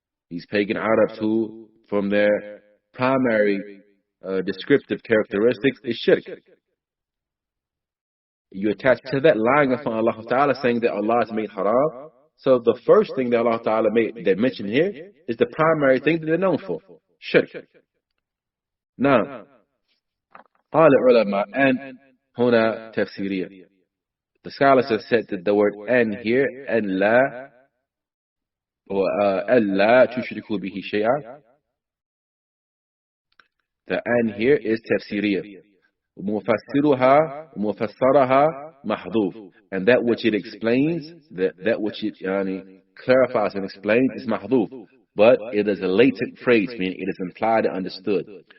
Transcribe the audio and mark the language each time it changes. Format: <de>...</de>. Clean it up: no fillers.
<en>These pagan Arabs who, from their primary descriptive characteristics, is shirk. You attach to that lying upon Allah Ta'ala, saying that Allah has made haram. So the first thing that Allah Ta'ala mentioned here is the primary thing that they're known for, shirk.</en> <ar>Now, قال العلماء أن هنا تفسيرية.</ar> <en>The scholars have said that the word أن here, أن لا, or</en> <ar>ألا تشركوا به شيئا,</ar> <en>the أن here is تفسيرية.</en> <ar>ومفسرها محذوف,</ar> <en>and that which it explains, that which it clarifies and explains is محذوف, but it is a latent phrase, meaning it is implied and understood.</en>